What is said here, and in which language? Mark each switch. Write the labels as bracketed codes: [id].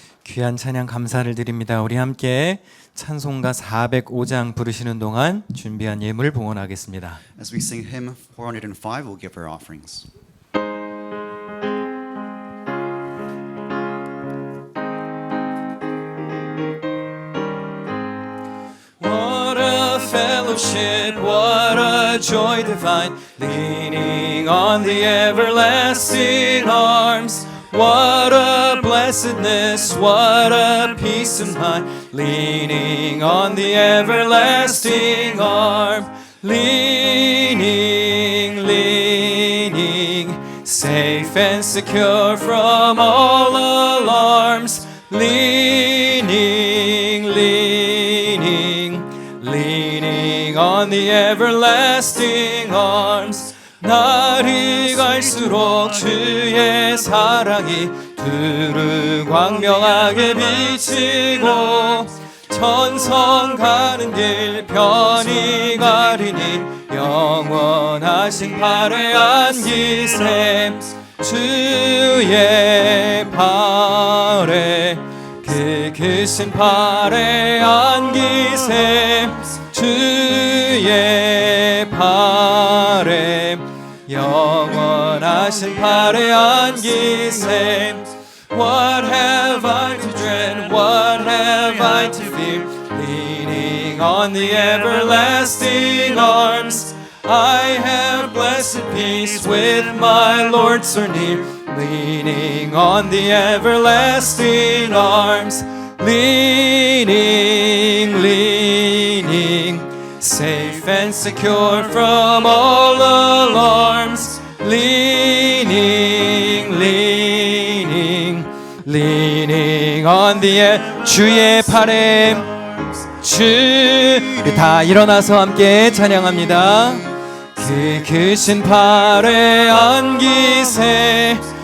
[ko] 귀한 찬양 감사를 드립니다. 우리 함께 찬송가 405장 부르시는 동안 준비한 예물 봉헌하겠습니다. [en] As we sing hymn 405, we'll give our offerings. What a fellowship, what a joy divine, leaning on the everlasting arms. What a blessedness, what a peace of mind, leaning on the everlasting arm. Leaning, leaning, safe and secure from all alarms. Leaning, leaning, leaning on the everlasting arms. [ko] 날이 갈수록 주의 사랑이 두루 광명하게 비치고 천성 가는 길 편히 가리니 영원하신 팔에 안기세. 주의 팔에 그 크신 팔에 안기세. 주의 팔에 영원하신 팔에 안기세. [en] What have I to dread? What have I to fear? Leaning on the everlasting arms, I have blessed peace with my Lord so near. Leaning on the everlasting arms, leaning, leaning, safe and secure from all alarms. Leaning, leaning, leaning on the [ko] 주의 팔에 주 다 일어나서 함께 찬양합니다. 그 크신 팔에 안기세.